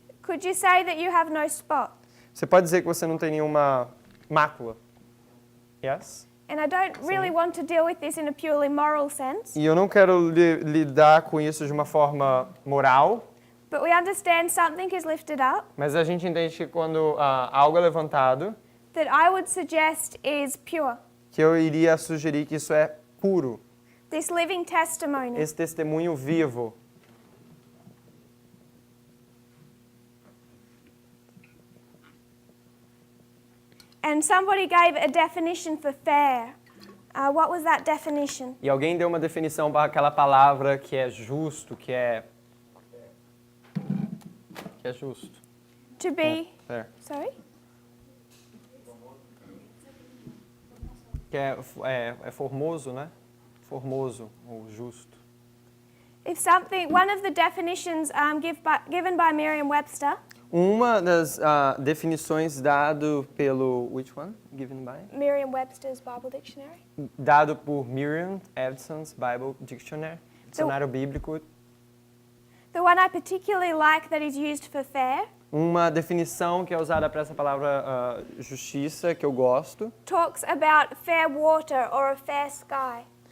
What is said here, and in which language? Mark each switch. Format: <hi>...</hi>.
<en>could you say that you have no spot?</en> <pt>você pode dizer que você não tem nenhuma mácula.</pt> <en>Yes? And I don't really want to deal with this in a purely moral sense,</en> <pt>E eu não quero lidar com isso de uma forma moral,</pt> <en>but we understand something is lifted up</en> <pt>mas a gente entende que quando algo é levantado,</pt> <en>that I would suggest is pure.</en> <pt>que eu iria sugerir que isso é puro.</pt> <en>This living testimony.</en> <pt>Esse testemunho vivo.</pt> <en>And somebody gave a definition for fair. What was that definition?</en> <pt>E alguém deu uma definição para aquela palavra que é justo, que é justo.</pt> <en>To be, Fair. sorry?</en> <pt>Que é formoso, né? Formoso ou justo.</pt> <en>If something, one of the definitions given by Merriam-Webster,</en> <pt>Uma das definições dado pelo</pt> <en>which one? Given by? Merriam-Webster's Bible Dictionary,</en> <pt>Dado por Merriam-Webster's Bible Dictionary, dicionário bíblico.</pt> <en>the one I particularly like that is used for fair,</en> <pt>Uma definição que é usada para essa palavra justiça, que eu gosto,</pt> <en>talks about fair water or a fair sky.</en>